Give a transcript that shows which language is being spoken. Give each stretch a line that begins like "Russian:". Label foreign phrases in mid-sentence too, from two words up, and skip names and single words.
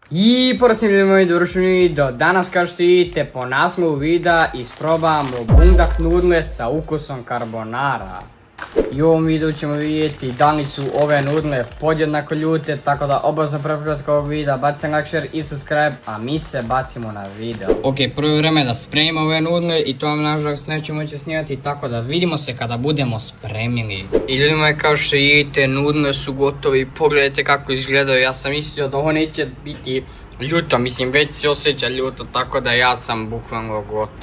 Bosnian: I posljednji moj dovršeni video. Danas kao što vidite po naslovu videa isprobamo bundak nudle sa ukusom carbonara. I u ovom videu ćemo vidjeti da li su ove nudle podjednako ljute, tako da obavezno preporučite ovog videa, bacite like, share i subscribe, a mi se bacimo na video. Ok, prvo vrijeme da spremimo ove nudle i to vam nažalost nećemo moći snimati, tako da vidimo se kada budemo spremili. I ljudi moji, kao što vidite, nudle su gotovi, pogledajte kako izgledaju. Ja sam mislio da ovo neće biti ljuto, mislim već se osjeća ljuto, tako da ja sam bukvalno gotov.